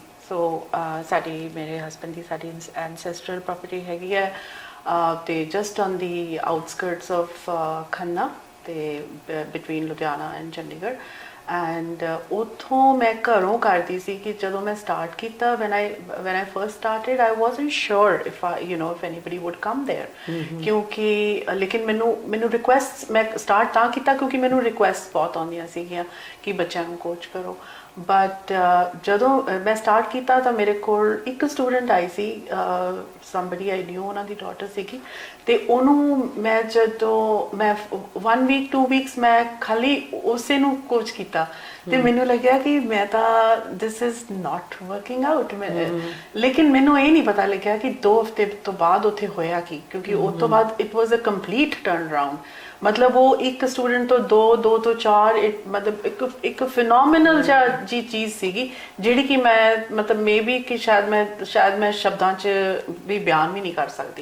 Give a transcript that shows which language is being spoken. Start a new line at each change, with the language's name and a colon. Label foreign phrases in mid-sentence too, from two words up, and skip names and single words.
Punjabi: ਸੋ ਮੇਰੇ ਹਸਬੈਂਡ ਦੀ ਸਾਡੀ
English: ancestral property
Punjabi: ਹੈਗੀ ਹੈ ਤੇ
English: just on the outskirts of Khanna
Punjabi: ਤੇ
English: between Ludhiana and Chandigarh.
Punjabi: ਐਂਡ ਉੱਥੋਂ ਮੈਂ ਘਰੋਂ ਕਰਦੀ ਸੀ ਕਿ ਜਦੋਂ ਮੈਂ ਸਟਾਰਟ ਕੀਤਾ
English: when I first started I wasn't sure if anybody would come there
Punjabi: ਕਿਉਂਕਿ ਲੇਕਿਨ ਮੈਨੂੰ ਰਿਕੁਐਸਟ ਮੈਂ ਸਟਾਰਟ ਤਾਂ ਕੀਤਾ ਕਿਉਂਕਿ ਮੈਨੂੰ ਰਿਕੁਐਸਟ ਬਹੁਤ ਆਉਂਦੀਆਂ ਸੀਗੀਆਂ ਕਿ ਬੱਚਿਆਂ ਨੂੰ ਕੋਚ ਕਰੋ। ਬਟ ਜਦੋਂ ਮੈਂ ਸਟਾਰਟ ਕੀਤਾ ਤਾਂ ਮੇਰੇ ਕੋਲ ਇੱਕ ਸਟੂਡੈਂਟ ਆਈ ਸੀ,
English: somebody I knew,
Punjabi: ਉਹਨਾਂ ਦੀ ਡਾਟਰ ਸੀਗੀ, ਤੇ ਉਹਨੂੰ ਮੈਂ ਜਦੋਂ ਮੈਂ
English: 1 week 2 weeks
Punjabi: ਮੈਂ ਖਾਲੀ ਉਸੇ ਨੂੰ ਕੋਚ ਕੀਤਾ ਤੇ ਮੈਨੂੰ ਲੱਗਿਆ ਕਿ ਮੈਂ ਤਾਂ
English: this is not working out.
Punjabi: ਲੇਕਿਨ ਮੈਨੂੰ ਇਹ ਨਹੀਂ ਪਤਾ ਲੱਗਿਆ ਕਿ 2 ਹਫ਼ਤੇ ਤੋਂ ਬਾਅਦ ਉੱਥੇ ਹੋਇਆ ਕੀ, ਕਿਉਂਕਿ ਉਸ ਤੋਂ ਬਾਅਦ
English: it was a complete turn around.
Punjabi: ਮਤਲਬ ਉਹ ਇੱਕ ਸਟੂਡੈਂਟ ਤੋਂ 2 ਤੋਂ 4 ਮਤਲਬ ਇੱਕ ਫਿਨੋਮੀਨਲ ਜੀ ਚੀਜ਼ ਸੀਗੀ ਜਿਹੜੀ ਕਿ ਮੈਂ ਮਤਲਬ ਮੇਬੀ ਕਿ ਸ਼ਾਇਦ ਮੈਂ ਸ਼ਬਦਾਂ 'ਚ ਵੀ ਬਿਆਨ ਵੀ ਨਹੀਂ ਕਰ ਸਕਦੀ।